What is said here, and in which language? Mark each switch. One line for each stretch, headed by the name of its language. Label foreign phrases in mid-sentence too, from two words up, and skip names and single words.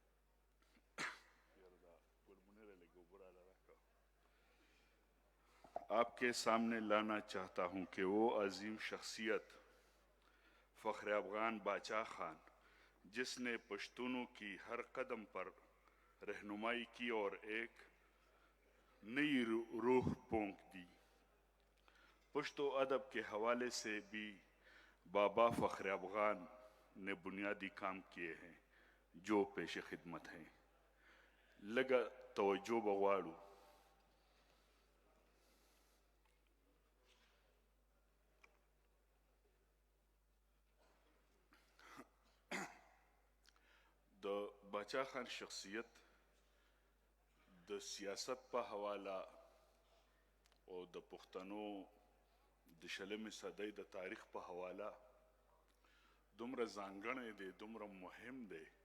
Urdu: لانا چاہتا ہوں کہ وہ عظیم شخصیت فخر افغان باچا خان، جس نے پشتونوں کی ہر قدم پر رہنمائی کی اور ایک نئی روح پونک دی. پشتو ادب کے حوالے سے بھی بابا فخر افغان نے بنیادی کام کیے ہیں جو پیش خدمت ہیں.
Pashto: لگا توجہ بغواړو. د باچا خان شخصیت د سیاست په حواله او د پښتنو د شلمې صدۍ د تاریخ په حواله دومره ځانګړی دی، دومره مهم دی